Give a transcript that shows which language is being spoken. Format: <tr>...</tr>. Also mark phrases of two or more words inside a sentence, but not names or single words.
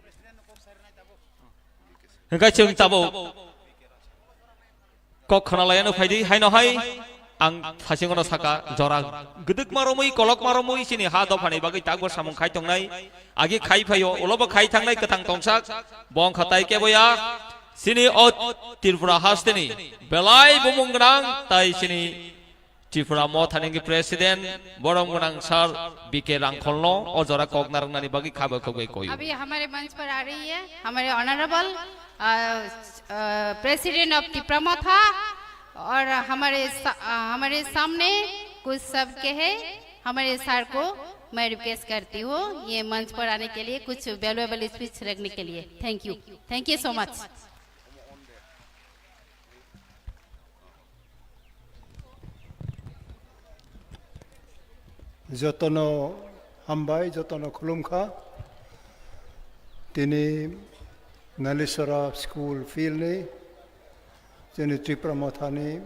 <brx>गाय जों ताबो कक खनालायानो फायदि हायनो हाय आं थासिंगना साका जरा गदक मारमै कलक मारमै सिनि हा दफानि बागै तागबो सामुं खाय दंनाय आगे खाय फायो उलबो खाय थांनाय गोथां तंसाक बं खाताय केबया सिनि अ त्रिपुरा हास्टेनि बेलाय बुमुंगनां ताय सिनि त्रिपुरा मथानिंगि प्रेसिडेंट बरम गोनां सर बीके रांखलनो अजरा कगनारंनानि बागै खाबो खगै कोयो।</brx> <hi>अभी हमारे मंच पर आ रही है हमारे</hi> <en>honourable president of Tripura Motha</en> <hi>और हमारे सामने कुछ सबके है हमारे सर को मैं रिक्वेस्ट करती हूँ ये मंच पर आने के लिए कुछ</hi> <en>valuable speech</en> <hi>रखने के लिए।</hi> <en>thank you so much.</en> <brx>जतनो हामबाय जतनो खुलुमखा दिनै नालिसरा स्कुल फिल्डनि जोंनि त्रिपुरा मोथानि</brx>